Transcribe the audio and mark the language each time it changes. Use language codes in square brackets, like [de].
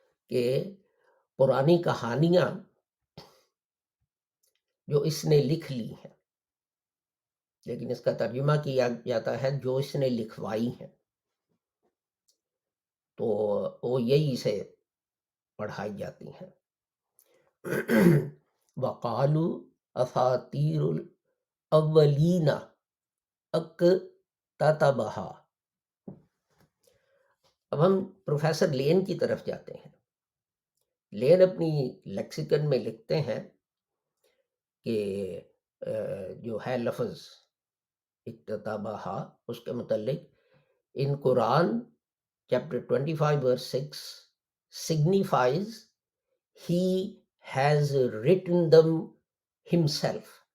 [ur] کہ پرانی کہانیاں جو اس نے لکھ لی ہیں، لیکن اس کا ترجمہ کیا جاتا ہے جو اس نے لکھوائی ہیں، تو وہ یہی سے پڑھائی جاتی ہیں. [ar] وَقَالُوا أَسَاطِيرُ الْأَوَّلِينَ اكتتبها. [ur] اب ہم پروفیسر لین کی طرف جاتے ہیں. لین اپنی لیکسیکن میں لکھتے ہیں کہ جو ہے لفظ اکتتبہا، اس کے متعلق ان قرآن chapter 25 [en] verse 6 signifies he has written them himself.